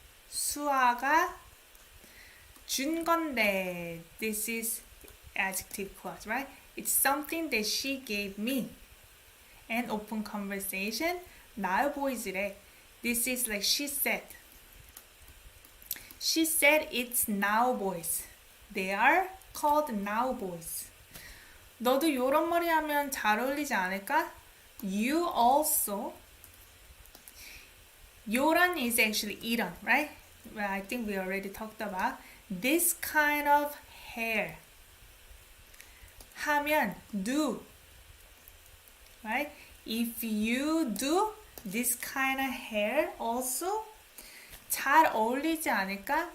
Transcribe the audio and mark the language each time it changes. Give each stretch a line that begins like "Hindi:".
Korean: 수아가 준 건데,
English: this is adjective clause, right? It's something that she gave me. And open conversation, now boys래. This is like she said. She said it's now boys. They are called now boys.
Korean: 너도 요런 머리 하면 잘 어울리지 않을까?
English: You also. 요런 is actually 이런, right? Well, I think we already talked about this kind of hair. 하면 do, right? If you do this kind of hair also
Korean: 잘 어울리지 않을까?